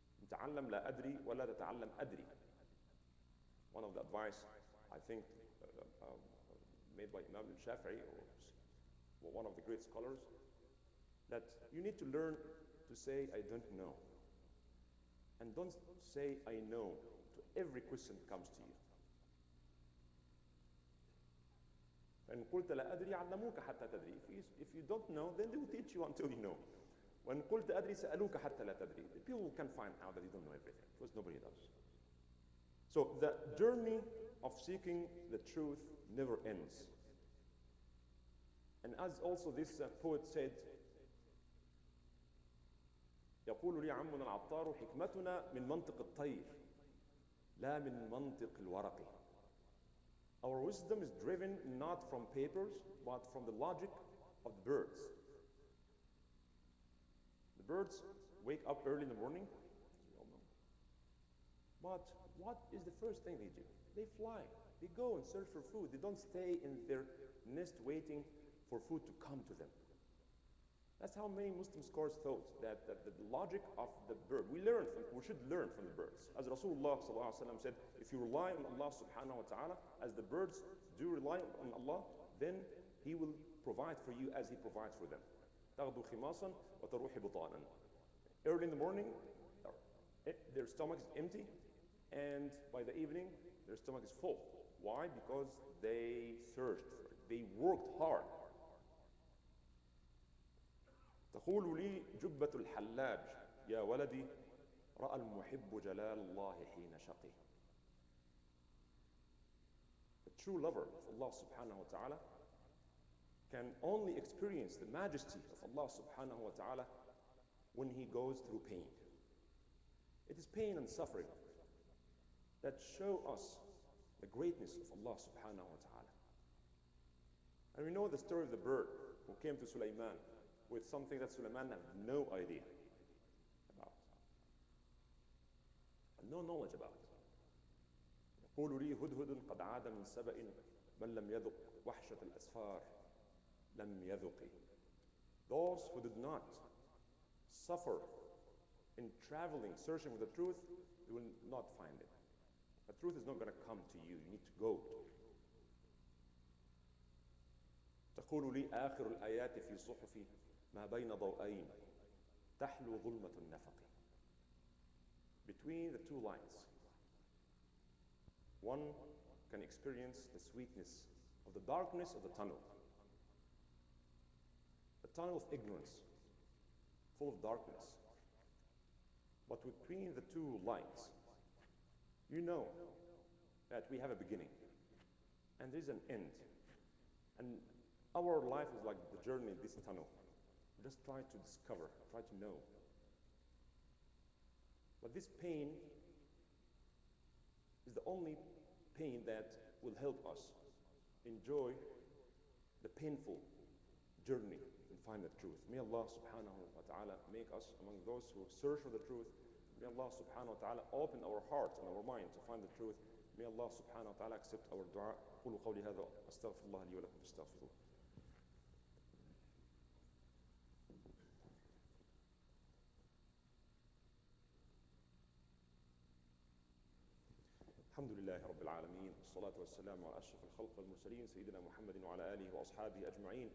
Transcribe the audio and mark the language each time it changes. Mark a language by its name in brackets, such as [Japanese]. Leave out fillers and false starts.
[Arabic] تعلم لا أدري ولا تتعلم أدري. [English] One of the advice, I think, made by Imam al-Shafi'i, or one of the great scholars, that you need to learn to say, I don't know. And don't say, I know, to every question that comes to you. [Arabic] فإن قلت لا أدري علموك حتى تدري. [English] If you don't know, then they will teach you until you know. [Arabic] وإن قلت أدري سألوك حتى لا تدري. [English] The people can find out that you don't know everything, because nobody does. So the journey of seeking the truth never ends. And as also this poet said, [Arabic] يقول لي عمنا العطار حكمتنا من منطق الطير لا من منطق الورق. [English] Our wisdom is driven not from papers, but from the logic of the birds. The birds wake up early in the morning, as we all know. But what is the first thing they do? They fly. They go and search for food. They don't stay in their nest waiting for food to come to them. That's how many Muslim scholars thought that the logic of the bird, we should learn from the birds. As Rasulullah ﷺ said, if you rely on Allah subhanahu wa ta'ala, as the birds do rely on Allah, then He will provide for you as He provides for them. [Arabic] تغدو خماصا وتروح بطانا. [English] Early in the morning, their stomach is empty, and by the evening, their stomach is full. Why? Because they searched for it. They worked hard. [Arabic] تقول لي جبة الحلاج يا ولدي رأى المحب جلال الله حين شقي. [English] The true lover of Allah subhanahu wa ta'ala can only experience the majesty of Allah subhanahu wa ta'ala when he goes through pain. It is pain and suffering that show us the greatness of Allah subhanahu wa ta'ala. And we know the story of the bird who came to Sulaiman with something that Sulaiman had no idea about. and no knowledge about it. [Arabic] يقول لي هدهد قد عاد من سبأ من لم يذق وحشة الأسفار لم يذق. [English] Those who did not suffer in traveling, searching for the truth, they will not find it. The truth is not going to come to you. You need to go to it. [Arabic] تقول لي آخر الآيات في صحف ما بين ضوئين تحلو ظلمة النفق. [English] Between the two lines, one can experience the sweetness of the darkness of the tunnel of ignorance, full of darkness. But between the two lines, you know that we have a beginning and there is an end. And our life is like the journey in this tunnel. We just try to discover, try to know. But this pain is the only pain that will help us enjoy the painful journey and find the truth. May Allah subhanahu wa ta'ala make us among those who search for the truth. May Allah subhanahu wa ta'ala open our hearts and our mind to find the truth. May Allah subhanahu wa ta'ala accept our dua. [Arabic] قولوا قولي هذا أستغفر الله لي ولكم فاستغفروه. الحمد لله رب العالمين والصلاة والسلام على أشرف الخلق والمرسلين سيدنا محمد وعلى آله وأصحابه أجمعين.